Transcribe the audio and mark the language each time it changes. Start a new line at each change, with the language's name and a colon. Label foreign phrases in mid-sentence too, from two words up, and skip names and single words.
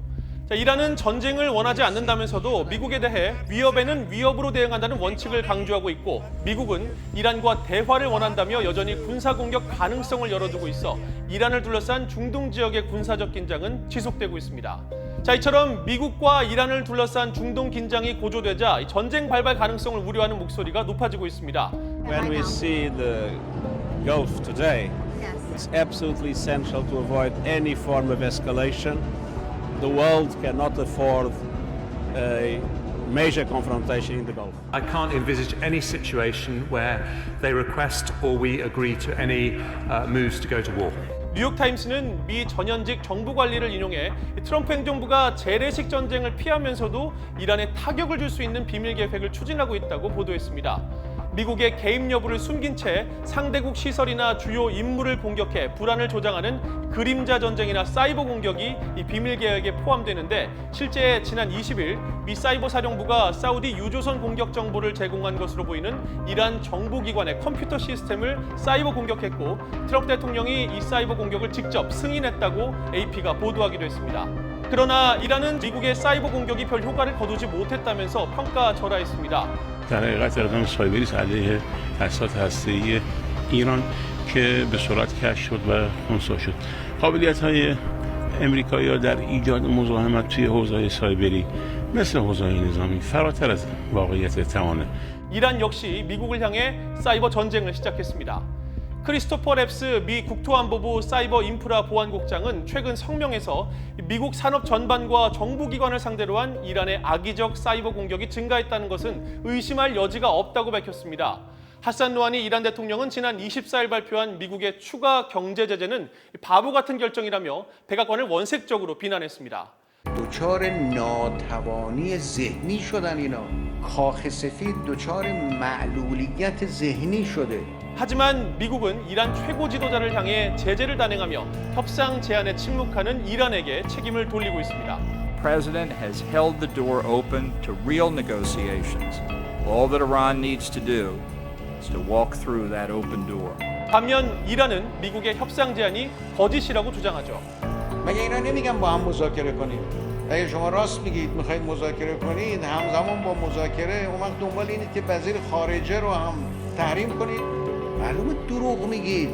Korean: 자, 이란은 전쟁을 원하지 않는다면서도 미국에 대해 위협에는 위협으로 대응한다는 원칙을 강조하고 있고 미국은 이란과 대화를 원한다며 여전히 군사공격 가능성을 열어두고 있어 이란을 둘러싼 중동 지역의 군사적 긴장은 지속되고 있습니다. 자, 이처럼 미국과 이란을 둘러싼 중동 긴장이 고조되자 전쟁 발발 가능성을 우려하는 목소리가 높아지고 있습니다.
English: When we see the Gulf today, it's absolutely essential to avoid any form of escalation. The world cannot afford a major confrontation in the Gulf. I can't envisage any situation where they request or we agree to any moves to go to war.
Korean: 뉴욕타임스는 미 전현직 정부 관리를 인용해 트럼프 행정부가 재래식 전쟁을 피하면서도 이란에 타격을 줄 수 있는 비밀 계획을 추진하고 있다고 보도했습니다. 미국의 개입 여부를 숨긴 채 상대국 시설이나 주요 인물을 공격해 불안을 조장하는 그림자 전쟁이나 사이버 공격이 이 비밀 계획에 포함되는데 실제 지난 20일 미 사이버 사령부가 사우디 유조선 공격 정보를 제공한 것으로 보이는 이란 정보기관의 컴퓨터 시스템을 사이버 공격했고 트럼프 대통령이 이 사이버 공격을 직접 승인했다고 AP가 보도하기도 했습니다. 그러나 이란은 미국의 사이버 공격이 별 효과를 거두지 못했다면서 평가절하했습니다.
Persian: در حقیقت اقدام سایبری علیه تأسیسات هسته‌ای ایران که به سرعت کشف شد و خنثی شد. قابلیت‌های آمریکایی‌ها در ایجاد مزاحمت توی حوزه‌های سایبری مثل حوزه نظامی فراتر از واقعیت توانه.
Korean: 이란 역시 미국을 향해 사이버 전쟁을 시작했습니다. 크리스토퍼 랩스 미 국토안보부 사이버 인프라 보안국장은 최근 성명에서 미국 산업 전반과 정부기관을 상대로 한 이란의 악의적 사이버 공격이 증가했다는 것은 의심할 여지가 없다고 밝혔습니다. 하산 루하니 이란 대통령은 지난 24일 발표한 미국의 추가 경제 제재는 바보 같은 결정이라며 백악관을 원색적으로 비난했습니다.
Persian: دچار ناتوانی ذهنی شدن اینا. کاخ سفید دچار معلولیت ذهنی شده.
Korean: 하지만 미국은 이란 최고 지도자를 향해 제재를 단행하며 협상 제안에 침묵하는 이란에게 책임을 돌리고 있습니다.
English: The president has held the door open to real negotiations. All that Iran needs to do is to walk through that open door.
Korean: 반면 이란은 미국의 협상 제안이 거짓이라고 주장하죠.
Persian: مگه اینا نمیگن با هم مذاکره کنید؟ اگه شما راست میگید میخواید مذاکره کنید همزمان با مذاکره اون وقت دنبال اینید که وزیر خارجه رو هم تحریم کنید؟ معلومه دروغ میگید.